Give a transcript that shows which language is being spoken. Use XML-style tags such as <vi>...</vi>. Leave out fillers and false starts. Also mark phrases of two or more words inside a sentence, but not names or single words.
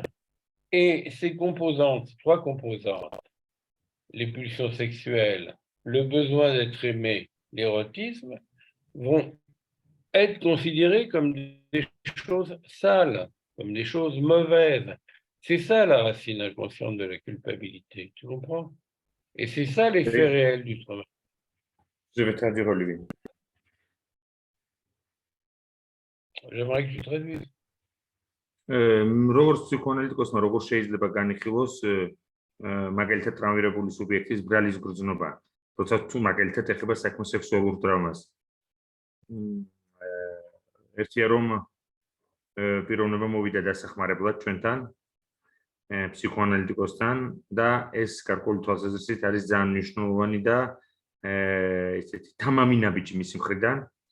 <fr>Et ces composantes, trois composantes, les pulsions sexuelles, le besoin d'être aimé, l'érotisme, vont être considérées comme des choses sales, comme des choses mauvaises. C'est ça la racine inconsciente de la culpabilité, tu comprends? Et c'est ça l'effet réel du travail. Je vais traduire, Olivier. J'aimerais que tu traduises.</fr> <ka>როგორც ფსიქოანალიტიკოსმა როგორ შეიძლება განიხილოს მაგალითად ტრავმირებული სუბიექტის ბრალის გრძნობა, როცა თუ მაგალითად ეხება საქმე სექსუალურ ტრავმას. ერთია რომ პიროვნება მოვიდა დასახმარებლად ჩვენთან, ფსიქოანალიტიკოსთან და ეს გარკვეული თვალსაზრისით არის ძალიან მნიშვნელოვანი და ესეთი თამამი ნაბიჯი მისი მხრიდან.</ka>